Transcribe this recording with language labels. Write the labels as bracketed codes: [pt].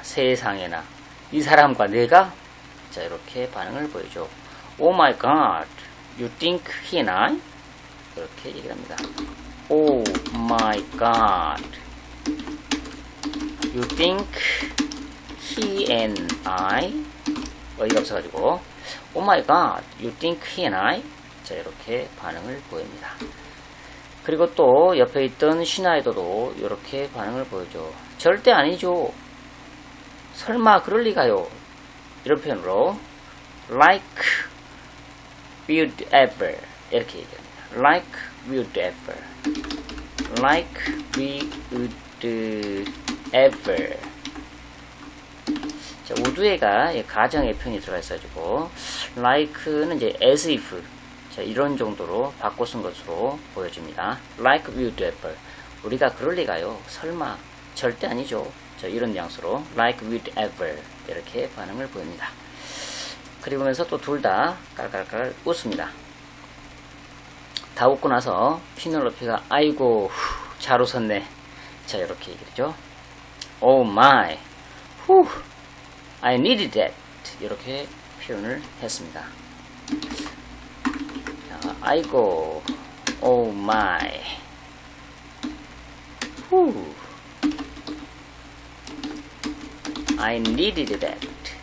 [ko] 세상에나 이 사람과 내가? 자, 이렇게 반응을 보여줘. [en] Oh my god, you think he and I? [ko] 이렇게 얘기를 합니다. [en] Oh my god, you think he and I? [ko] 어이가 없어가지고 [en] Oh my god, you think he and I? [ko] 자, 이렇게 반응을 보입니다. 그리고 또 옆에 있던 슈나이더도 이렇게 반응을 보여줘. 절대 아니죠. 설마 그럴 리가요. 이런 표현으로 [en] like would ever [ko] 이렇게 얘기합니다. [en] like would ever like we would ever. [ko] 자, 우두에가 가정의 표현이 들어가 있어가지고 like는 이제 as if 자, 이런 정도로 바꿔 쓴 것으로 보여집니다. [en] like we would ever [ko] 우리가 그럴 리가요. 설마 절대 아니죠. 자, 이런 뉘앙스로 [en] like we would ever [ko] 이렇게 반응을 보입니다. 그리고면서 또 둘 다 깔깔깔 웃습니다. 다 웃고 나서 피넬로피가 아이고 잘 웃었네. 자, 이렇게 얘기죠. [en] Oh my, I needed that. [ko] 이렇게 표현을 했습니다. 자, 아이고, [en] oh my, I needed that.